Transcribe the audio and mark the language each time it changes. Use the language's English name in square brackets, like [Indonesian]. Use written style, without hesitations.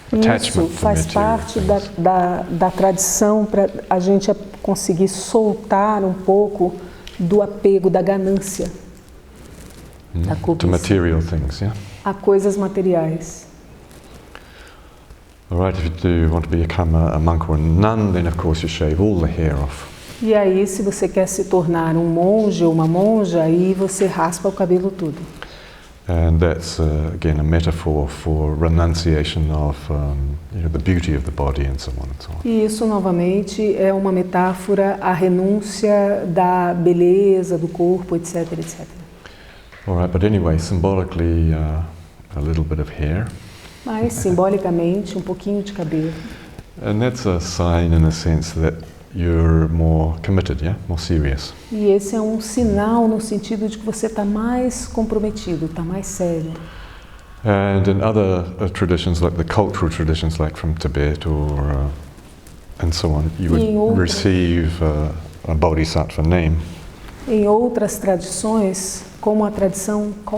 [Portuguese] Isso faz parte da tradição para a gente conseguir soltar um pouco do apego, da ganância, da cobiça, [English] to material things, yeah? [Portuguese] a coisas materiais. [English] All right, if you do want to become a monk or a nun, then of course you shave all the hair off. [Portuguese] E aí, se você quer se tornar um monge ou uma monja, aí você raspa o cabelo todo. [English] And that's again a metaphor for renunciation of the beauty of the body and so on and so on. [Portuguese] E isso novamente é uma metáfora à renúncia da beleza do corpo, etc, etc. [English] All right, but anyway, symbolically, a little bit of hair. [Portuguese] Mas simbolicamente um pouquinho de cabelo. [English] And that's a sign, in a sense, that you're more committed, yeah, more serious. [Portuguese] E esse é um sinal no sentido de que você está mais comprometido, está mais sério. [English] And in other traditions, like the cultural traditions, like from Tibet and so on, you would receive a bodhisattva name. [Portuguese] Em outras tradições, como a tradição